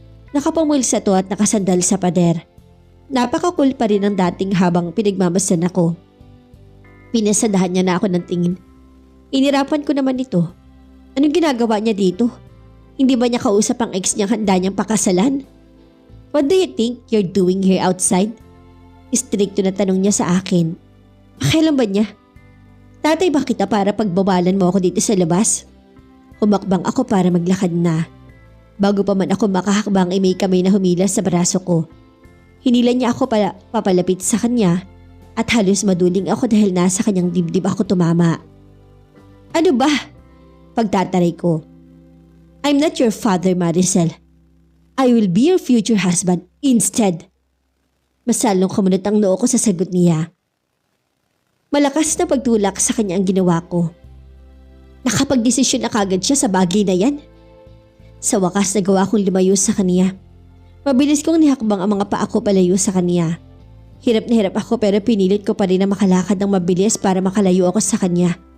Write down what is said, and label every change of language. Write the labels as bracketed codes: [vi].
[tl] Nakapamulsa to at nakasandal sa pader. Napaka-cool pa rin ang dating habang pinagmamasdan ako. Pinasadahan niya na ako ng tingin. Inirapan ko naman ito. Anong ginagawa niya dito? Hindi ba niya kausap ang ex niyang handa niyang pakasalan? [en] What do you think you're doing here outside? [tl] Istrikto na tanong niya sa akin. Kailan ba niya? Tatay ba kita para pagbabalan mo ako dito sa labas? Humakbang ako para maglakad na. Bago pa man ako makahakbang ay may kamay na humila sa braso ko. Hinila niya ako papalapit sa kanya at halos maduling ako dahil nasa kanyang dibdib ako tumama. Ano ba? Pagtataray ko. [en] I'm not your father, Maricel. I will be your future husband instead. [tl] Masalong kumunot ang noo ko sa sagot niya. Malakas na pagtulak sa kanya ang ginawa ko. Nakapagdesisyon na kagad siya sa bagay na yan. Sa wakas nagawa kong lumayo sa kanya. Mabilis kong nihakbang ang mga paa ko palayo sa kanya. Hirap na hirap ako pero pinilit ko pa rin na makalakad ng mabilis para makalayo ako sa kanya.